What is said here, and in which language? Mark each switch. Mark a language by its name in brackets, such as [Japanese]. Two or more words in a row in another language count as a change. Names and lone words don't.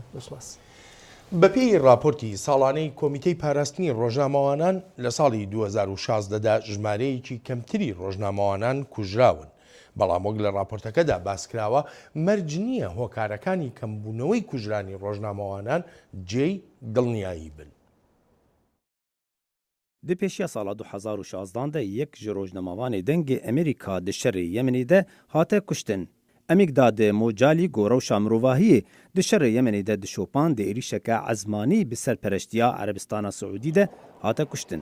[Central Kurdish] بەپێی راپۆرتی ساڵانەی کۆمیتەی پاراستنی ڕۆژنامەوانان لە ساڵی 2016دا ژمارەیەکی کەمتری ڕۆژنامەوانان کوژراون. بەڵام وەک لە راپۆرتەکەدا باسکراوە مەرج نییە هۆکارەکانی کەمبوونەوەی کوژرانی ڕۆژنامەوانان جێی دڵنیایی بن. [Kurdish] Di pêşiya sala 2016 de yek ji rojnamavane dengê Amerîka di şerê Yemenê de hate kuştin. Emîkdadê Mocalî gorewşa mirovahiyê di şerê Yemenê de dişopan di êrişeke ezmanî bi serpereştiya Erebistana Siûdî de hate kuştin.